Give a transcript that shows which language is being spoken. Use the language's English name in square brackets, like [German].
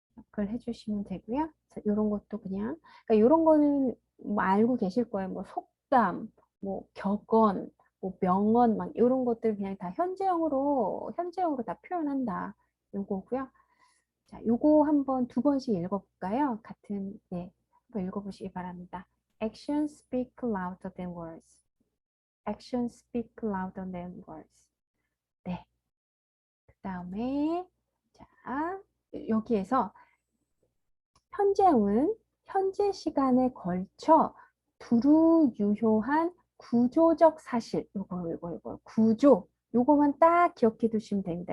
[Korean] 그걸 해주시면 되고요. 이런 것도 그냥 그러니까 이런 거는 뭐 알고 계실 거예요. 뭐 속담, 뭐 격언, 뭐 명언 막 이런 것들 그냥 다 현재형으로 다 표현한다. 요거고요. 자, 요거 한번 두 번씩 읽어볼까요? 같은 예, 한번 읽어보시기 바랍니다. [English] Actions speak louder than words. Actions speak louder than words. [Korean] 네. 그 다음에 자 여기에서 현재형은 현재 시간에 걸쳐 두루 유효한 구조적 사실 요거 구조 요거만 딱 기억해 두시면 됩니다.